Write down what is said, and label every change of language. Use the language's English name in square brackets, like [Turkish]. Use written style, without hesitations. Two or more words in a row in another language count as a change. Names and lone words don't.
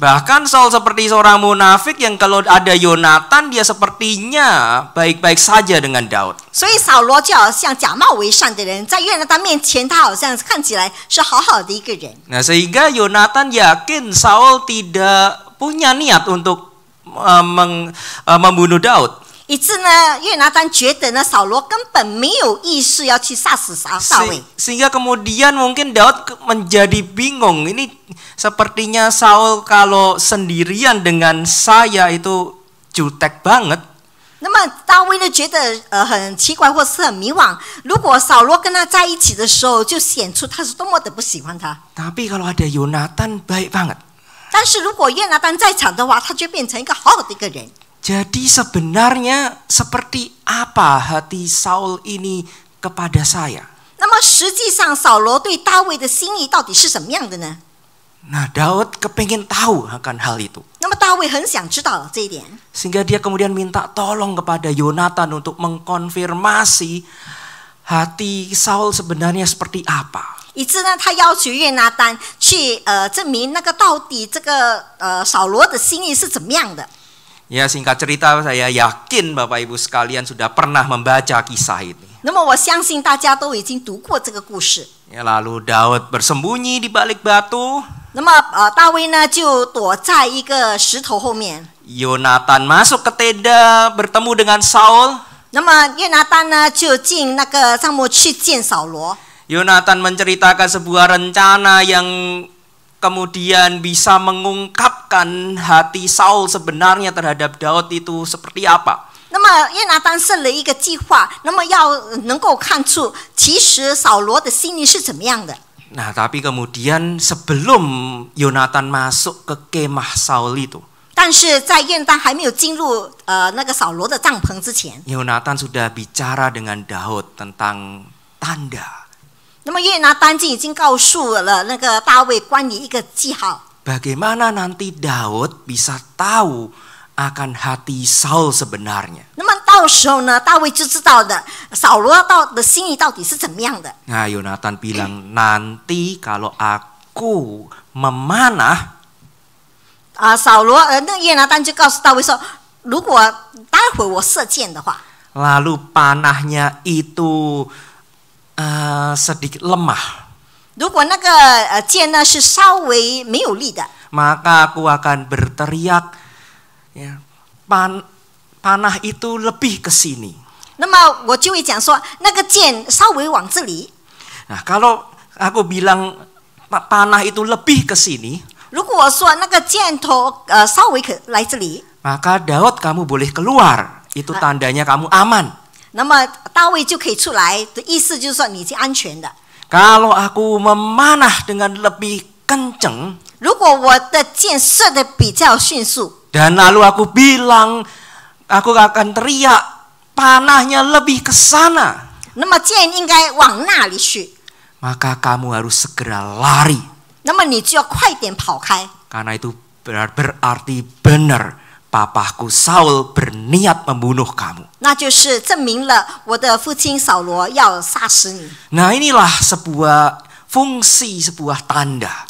[Indonesian] Bahkan Saul seperti seorang munafik yang kalau ada Yonatan dia sepertinya baik-baik saja dengan Daud. [Chinese] 所以扫罗就好像假冒为善的人，在约拿单面前，他好像看起来是好好的一个人。 [Indonesian] Nah, sehingga Yonatan yakin Saul tidak punya niat untuk membunuh Daud. [Chinese] 以致呢，约拿单觉得呢，扫罗根本没有意识要去杀死大卫。 [Indonesian] Sehingga kemudian mungkin Daud menjadi bingung. Ini sepertinya Saul kalau sendirian dengan saya itu jutek banget. [Chinese] 那么大卫呢，觉得很奇怪，或是很迷惘。如果扫罗跟他在一起的时候，就显出他是多么的不喜欢他。 [Indonesian] Tapi kalau ada Yonatan baik banget. [Chinese] 但是如果约拿单在场的话，他就变成一个好好的一个人。 [Indonesian] Jadi sebenarnya seperti apa hati Saul ini kepada saya? [Chinese] 那么实际上，扫罗对大卫的心意到底是什么样的呢？ [Indonesian] Nah, Daud kepingin tahu akan hal itu. [Chinese] 那么大卫很想知道这一点， [Indonesian] Sehingga dia kemudian minta tolong kepada Yonatan untuk mengkonfirmasi hati Saul sebenarnya seperti apa. [Chinese] 以致呢，他要求约拿单去证明那个到底这个扫罗的心意是怎么样的。 [Indonesian] Ya, singkat cerita saya yakin Bapak Ibu sekalian sudah pernah membaca kisah ini. [Chinese] 那么我相信大家都已经读过这个故事。 [Indonesian] Ya, lalu Daud bersembunyi di balik batu. [Chinese] 那么大卫呢就躲在一个石头后面。 [Indonesian] Yonatan masuk ke tenda bertemu dengan Saul. [Chinese] 那么约拿单呢，就进那个帐幕去见扫罗。 [Indonesian] Yonatan menceritakan sebuah rencana yang kemudian bisa mengungkapkan hati Saul sebenarnya terhadap Daud itu seperti apa. [Chinese] 那么约拿单设了一个计划，那么要能够看出其实扫罗的心里是怎么样的。 [Indonesian] Nah, tapi kemudian sebelum Yonatan masuk ke kemah Saul itu, [Chinese] 但是在约拿单还没有进入那个扫罗的帐篷之前， [Indonesian] Yonatan sudah bicara dengan Daud tentang tanda. [Chinese] 那么约拿单就已经告诉了那个大卫关于一个记号。 [Indonesian] Bagaimana nanti Daud bisa tahu akan hati Saul sebenarnya? [Chinese] 那么到时候呢，大卫就知道的扫罗的心意到底是怎么样的。 [Indonesian] Nah, Yonatan bilang nanti kalau aku memanah, [Chinese] 扫罗那约拿单就告诉大卫说，如果待会我射箭的话， [Indonesian] lalu panahnya itu sedikit lemah, [Chinese] 如果那个箭呢是稍微没有力的， [Indonesian] maka aku akan berteriak, ya, panah itu lebih ke sini. [Chinese] 那么我就会讲说，那个箭稍微往这里。 [Indonesian] Nah, kalau aku bilang panah itu lebih ke sini, [Chinese] 如果我说那个箭头稍微可来这里， [Indonesian] maka Daud kamu boleh keluar. Itu tandanya kamu aman. [Chinese] 那么大卫就可以出来的意思就是说你是安全的。 [Indonesian] Kalau aku memanah dengan lebih kenceng, [Chinese] 如果我的箭射得比较迅速， [Indonesian] dan lalu aku bilang, aku akan teriak, panahnya lebih ke sana, [Chinese] 那么箭应该往那里去， [Indonesian] maka kamu harus segera lari. [Chinese] 那么你就要快点跑开， [Indonesian] Karena itu berarti benar papaku Saul berniat membunuh kamu. [Chinese] 那就是证明了我的父亲扫罗要杀死你。 [Indonesian] Nah, inilah sebuah fungsi, sebuah tanda.